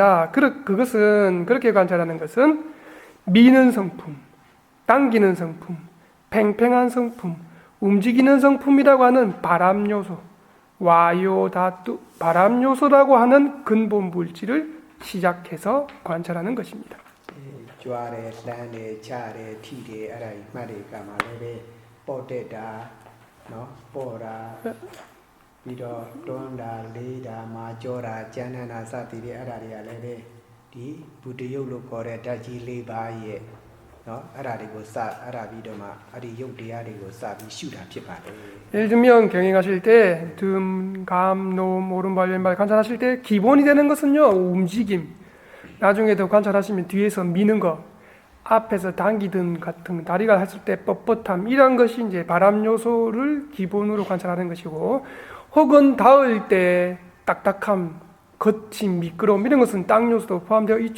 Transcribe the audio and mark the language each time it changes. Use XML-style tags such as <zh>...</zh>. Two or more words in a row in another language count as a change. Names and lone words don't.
<ko>그것은 그렇게 관찰하는 것은 미는 성품, 당기는 성품, 팽팽한 성품, 움직이는 성품이라고 하는 바람 요소,</ko> <pi>vāyo dhātu</pi> <ko>바람 요소라고 하는 근본 물질을 시작해서 관찰하는 것입니다.</ko> <my>ကြွားတယ်လှမ်းတယ်ချတယ်ထိတယ်အဲ့ဒါကြီးမှတ်တယ်ကမှလည်းပဲပေါ့တက်တာနော်ပေါ့တာပြီးတော့တွန်းတာလေးတာမာကြောတာကြမ်းတမ်းတာစသည်တွေအဲ့ဒါတွေကလည်းပဲဒီဘုဒ္ဓယုတ်လို့ခေါ်တဲ့ဓာတ်ကြီး၄ပါးရဲ့နော်အဲ့ဒါတွေကိုစအဲ့ဒါပြီးတော့မှအဲ့ဒီယုတ်တရားတွေကိုစပြီးရှုတာဖြစ်ပါတယ်</my> <ko>예를 들면 경행하실 때 등, 감, 놈, 오른발, 왼발 관찰하실 때 기본이 되는 것은요 움직임 나중에 더 관찰하시면 뒤에서 미는 거 앞에서 당기든 같은 다리가 했을 때 뻣뻣함 이런 것이 이제 바람 요소를 기본으로 관찰하는 것이고 혹은 닿을 때 딱딱함 거침 미끄러움 이런 것은 땅 요소도 포함되어 있죠.</ko>